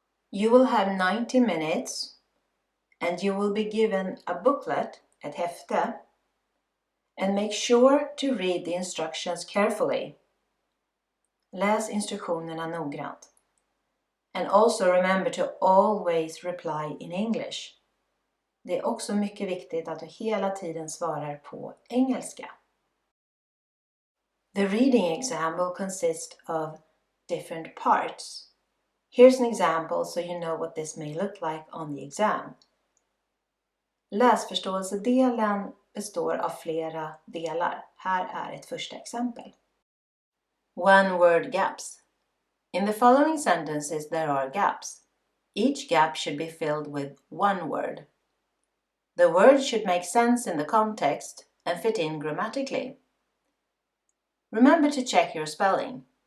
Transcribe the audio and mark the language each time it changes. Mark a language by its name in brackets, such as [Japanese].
[English] You will have 90 minutes and you will be given a booklet, [Swedish] ett häfte, [English] and make sure to read the instructions carefully. [Swedish] Läs instruktionerna noggrant. [English] And also remember to always reply in English. [Swedish] Det är också mycket viktigt att du hela tiden svarar på engelska. [English] The reading exam will consist of different parts. Here's an example so you know what this may look like on the exam. [Swedish] Läsförståelsedelen består av flera delar. Här är ett första exempel. [English] One word gaps. In the following sentences there are gaps. Each gap should be filled with one word. The word should make sense in the context and fit in grammatically. Remember to check your spelling.